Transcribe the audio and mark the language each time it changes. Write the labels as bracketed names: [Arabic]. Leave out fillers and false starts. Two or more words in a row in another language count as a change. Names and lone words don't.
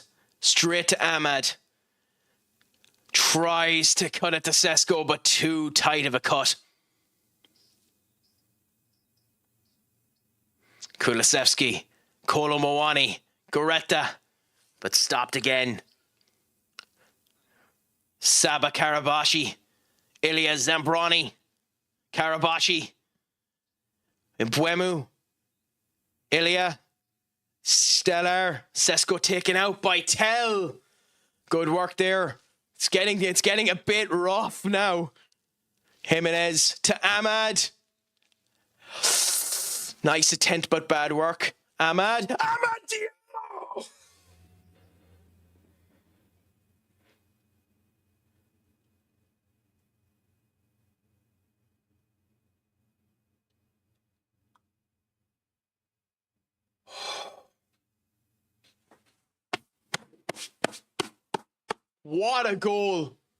[English] Straight to Ahmad. Tries to cut it to Sesko, but too tight of a cut. Kulusevski, Kolo Muani, Goretta, but stopped again. Saba Karabashi, Ilya Zambrani, Karabashi, Mbuemu, Ilya, Stellar, Sesko taken out by Tell. Good work there. It's getting a bit rough now. Jimenez to Ahmad. Nice attempt, but bad work. Ahmad. Ahmad Diallo! What a goal.